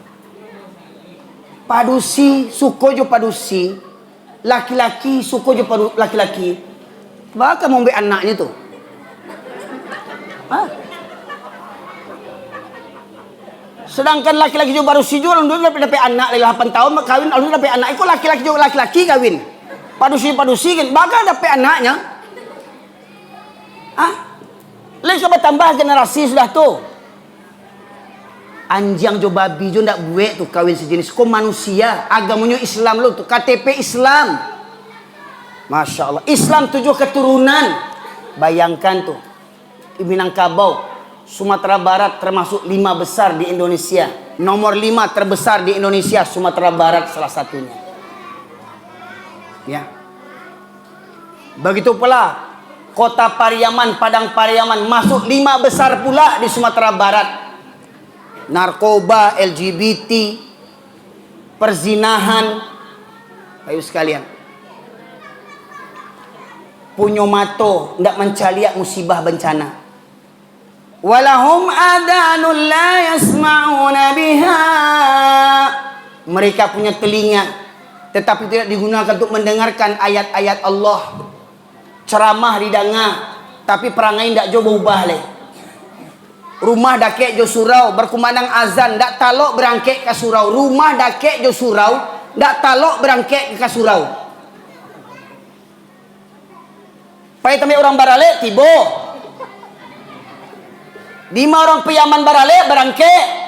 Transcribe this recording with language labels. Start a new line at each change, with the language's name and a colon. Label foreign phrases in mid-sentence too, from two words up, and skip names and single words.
Minangkabau: Padusi, suko jo padusi. Laki-laki, suko jo laki-laki. Bakal mau ambil anaknya tu. Hah? Sedangkan laki-laki jo padusi jo orang dulu dapat anak lagi 8 tahun kawin, lalu dapat anak. Ikut laki-laki jo laki-laki kawin. Padusi kan bakal dapat anaknya. Ah? Lain coba tambah generasi sudah tu. Anjang jo babi jo ndak buat tu kawin sejenis. Kau manusia, agamanya Islam lo tu, KTP Islam. Masya Allah. Islam 7 keturunan. Bayangkan tu.
Indonesian: Di Minangkabau, Sumatera Barat termasuk 5 besar di Indonesia. Nomor 5 terbesar di Indonesia, Sumatera Barat salah satunya. Ya. Begitu pula Kota Pariaman, Padang Pariaman masuk 5 besar pula di Sumatera Barat. Narkoba, LGBT, perzinahan. Ayo sekalian.
Minangkabau: Punyo mato ndak mencaliak musibah bencana.
Arabic: ولهم آذان لا يسمعون بها.
Indonesian: Mereka punya telinga tetapi tidak digunakan untuk mendengarkan ayat-ayat Allah.
Minangkabau: Ceramah didengar tapi perangai ndak jo berubah leh. Rumah dakek jo surau berkumandang azan ndak talok berangkek ke surau. Rumah dakek jo surau ndak talok berangkek ke surau. Pai tami orang barale tibo. 5 orang Piaman barale berangkek.